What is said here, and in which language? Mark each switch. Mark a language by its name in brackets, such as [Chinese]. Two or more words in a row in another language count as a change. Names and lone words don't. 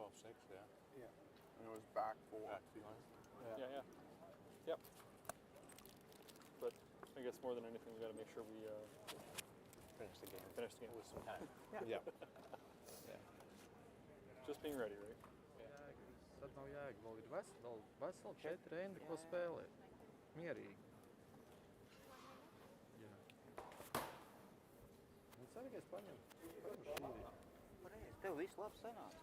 [English] 12.6, yeah. Yeah. And it was back 4. Back 4. Yeah. Yep. But I guess more than anything, we got to make sure we finish the game with some time. Yeah. Just being ready, right? [Latvian] Tad nav jēga. Vēl ir veseli 4 rendi, ko spēlēt. Mierīgi. Jā. Un svarīgais paņem šīri. Pareizi, tev viss labi sanāca.